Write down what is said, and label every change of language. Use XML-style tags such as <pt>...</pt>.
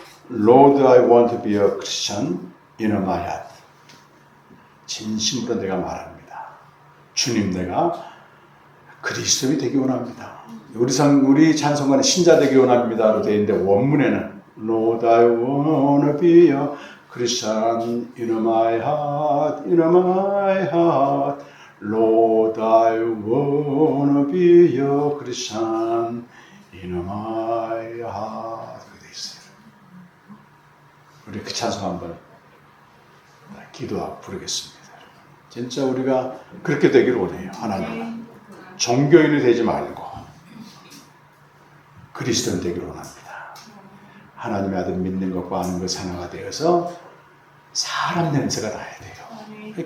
<en>Lord, I want to be a Christian in my heart.</en> <ko>진심으로 내가 말합니다. 주님, 내가 그리스도인이 되기 원합니다. 우리 찬송가는 신자 되기 원합니다로 되어 있는데 원문에는</ko> <en>Lord, I want to be a Christian in my heart, in my heart. Lord, I want to be a Christian in my heart.</en> <ko>그렇게 되어 있어요. 우리 그 찬송 한번 기도하고 부르겠습니다. 진짜 우리가 그렇게 되기를 원해요. 하나님, 종교인이 되지 말고 그리스도인 되기를 원합니다. 하나님의 아들 믿는 것과 아는 것 하나가 되어서 사람 냄새가 나야 돼요.</ko>